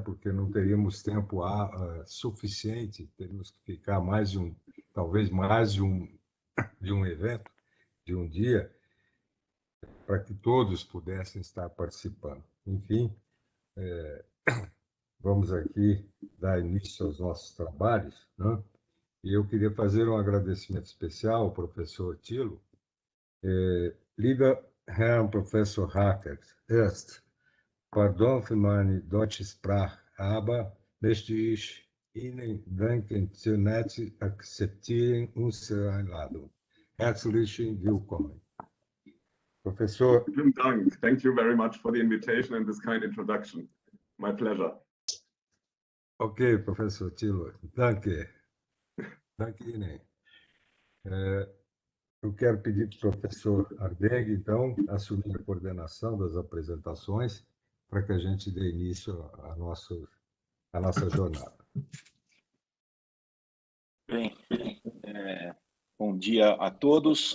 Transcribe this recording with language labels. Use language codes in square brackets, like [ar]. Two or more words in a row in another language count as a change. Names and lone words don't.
[pt] Porque não teríamos tempo suficiente, teríamos que ficar talvez mais de um evento, de um dia, para que todos pudessem estar participando. Enfim, vamos aqui dar início aos nossos trabalhos, né? E eu queria fazer um agradecimento especial ao professor Thilo. [de] Lieber Herr Professor Hackert, erst, pardon für meine deutsche Sprache, aber möchte ich Ihnen danken, zu nett akzeptieren unsere Einladung. Herzlich willkommen. Professor. Vielen Dank. [en] Thank you very much for the invitation and this kind introduction. My pleasure. [pt] Ok, professor Thilo. Danke. [de] Danke Ihnen. [pt] Eu quero pedir para o professor Ardeg, então, assumir a coordenação das apresentações para que a gente dê início à nossa jornada. Bem, bom dia a todos.